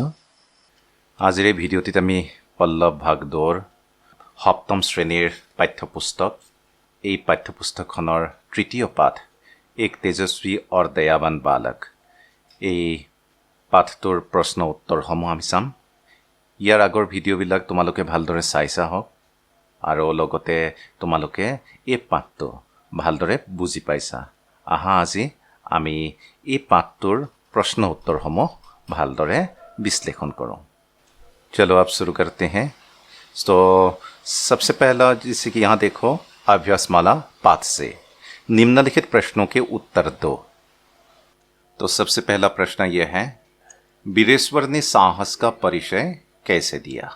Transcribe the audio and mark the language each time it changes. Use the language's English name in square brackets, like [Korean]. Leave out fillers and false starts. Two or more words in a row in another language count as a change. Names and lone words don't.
[Assamese] আজিৰ এই ভিডিঅ'টিত আমি পল্লৱ ভাগৱতৰ সপ্তম শ্ৰেণীৰ পাঠ্যপুস্তক এই পাঠ্যপুস্তকখনৰ তৃতীয় পাঠ এক তেজস্বী অৰ দয়াৱান বালক এই পাঠটোৰ প্ৰশ্ন উত্তৰসমূহ আমি চাম। ইয়াৰ আগৰ ভিডিঅ'বিলাক তোমালোকে ভালদৰে চাইছা হওক আৰু লগতে তোমালোকে এই পাঠটো ভালদৰে বুজি পাইছা। আহা আজি আমি এই পাঠটোৰ [Hindi] प्रश्न उत्तर [Assamese] সমূহ ভালদৰে বিশ্লেষণ কৰোঁ। [Hindi] चलो अब शुरू करते हैं। तो सबसे पहला जैसे कि यहाँ देखो अभ्यासमाला पाठ से निम्नलिखित प्रश्नों के उत्तर दो। तो सबसे पहला प्रश्न यह है, वीरेश्वर ने साहस का परिचय कैसे दिया?